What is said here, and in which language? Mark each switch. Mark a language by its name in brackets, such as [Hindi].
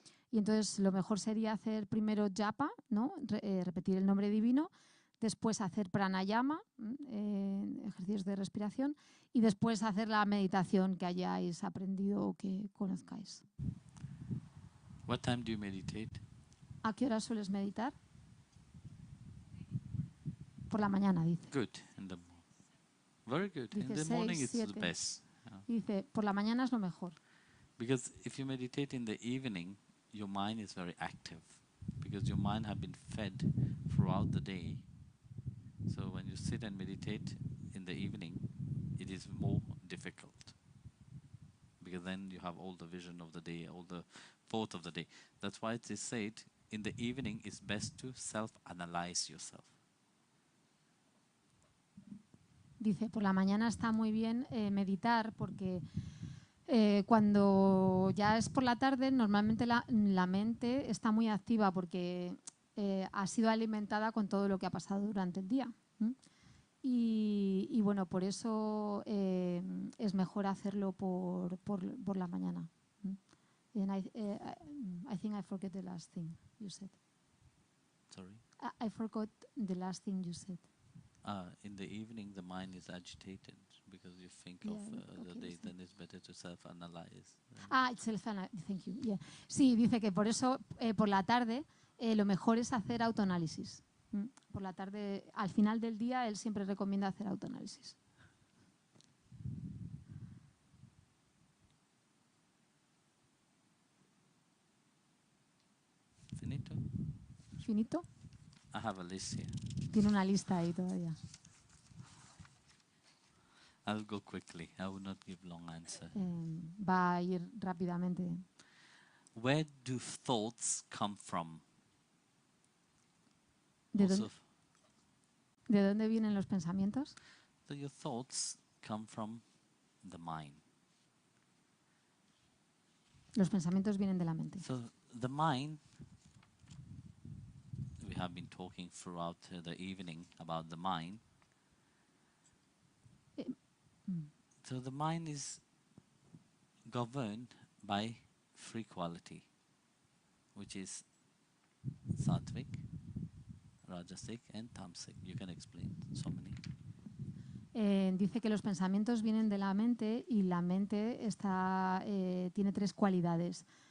[Spanish] Y entonces lo mejor sería hacer primero japa, ¿no? Repetir el nombre divino, después hacer pranayama, ejercicios de respiración, y después hacer la meditación que hayáis aprendido o que conozcáis. [English] What time do you meditate? [Spanish] ¿A qué hora sueles meditar? Por la mañana, dice. [English] Good. Very good. [Spanish] Dice [English] In the morning [Spanish] 6, [English] it's the [Spanish] 7. [English] best. Yeah. [Spanish] Dice, por la mañana es lo mejor. [English] Because if you meditate in the evening, your mind is very active. Because your mind has been fed throughout the day. So when you sit and meditate in the evening, it is more difficult. Because then you have all the vision of the day, all the thought of the day. That's why it is said, in the evening it's best to self-analyze yourself. [Spanish] Dice, por la mañana está muy bien meditar porque cuando ya es por la tarde, normalmente la mente está muy activa porque ha sido alimentada con todo lo que ha pasado durante el día. Y bueno, por eso es mejor hacerlo por la mañana. [English] And I think I forget the last thing you said. Sorry? I forgot the last thing you said. In the evening the mind is agitated because you think of the day, then it's better to self-analyze. It's self-analysis, thank you. Yeah. [Spanish] Sí, dice que por eso por la tarde lo mejor es hacer autoanálisis. Por la tarde, al final del día, él siempre recomienda hacer autoanálisis. [Italian] Finito? ¿Finito? [English] I have a list here. [Spanish] Tiene una lista ahí todavía. [English] I'll go quickly. I will not give long answer. [Spanish] Va a ir rápidamente. [English] Where do thoughts come from? [Spanish] ¿De dónde vienen los pensamientos? [English] So your thoughts come from the mind. [Spanish] Los pensamientos vienen de la mente. [English] So the mind, we have been talking throughout the evening about the mind. So the mind is governed by three quality, which is sattvic, rajasic, and tamasic. You can explain so many. [Spanish] Dice que los pensamientos vienen de la mente y la mente tiene tres cualidades.